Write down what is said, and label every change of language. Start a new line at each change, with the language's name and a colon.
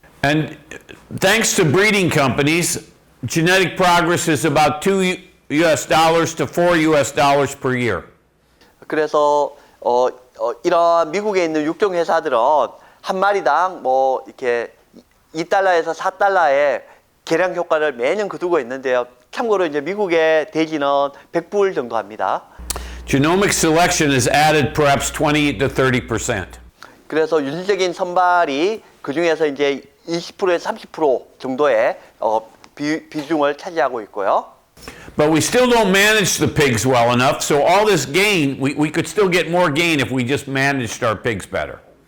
English: And thanks to breeding companies, genetic progress is about $2 to $4 per year.
Korean: 그래서 이런 미국에 있는 육종 회사들은 한 마리당 뭐 이렇게 $2에서 $4의 개량 효과를 매년 거두고 있는데요. 참고로 이제 미국의 돼지는 100불 정도 합니다.
English: Genomic selection has added perhaps 20 to 30%.
Korean: 그래서 윤리적인 선발이 그 중에서 이제 20%에서 30% 정도의 비중을 차지하고 있고요.
English: But we still don't manage the pigs well enough, so all this gain, we could still get more gain if we just managed our pigs better.